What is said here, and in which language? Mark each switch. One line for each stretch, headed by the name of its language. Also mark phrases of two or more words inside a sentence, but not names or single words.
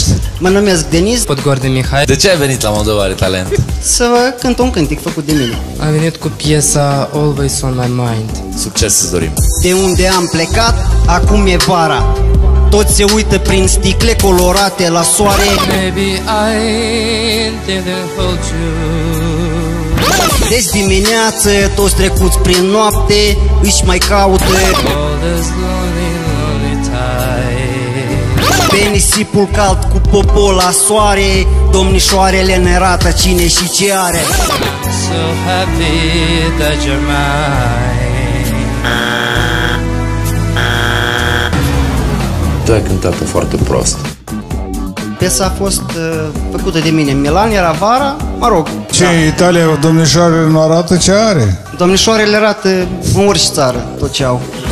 Romanian: Mă numesc Denis. Podgor de Mihai. De ce ai venit la Moldova Are Talent? Să vă cânt un cântec făcut de mine. Am venit cu piesa Always on My Mind. Succes îți dorim! De unde am plecat, acum e vara. Toți se uită prin sticle colorate la soare.
English: Maybe I didn't hold you.
Romanian: Deci dimineață, toți trecuți prin noapte își mai caută
English: All this lonely, lonely time.
Romanian: pe nisipul cald cu popol la soare. Domnișoarele ne arată cine și ce are.
English: So happy that you're mine.
Romanian: Tu ai cântat-o foarte prost. Piesa a fost făcută de mine. Milan era vara, mă rog. Ce, da. Italia, domnișoarele nu arată ce are? Domnișoarele arată în orice țară tot ce au.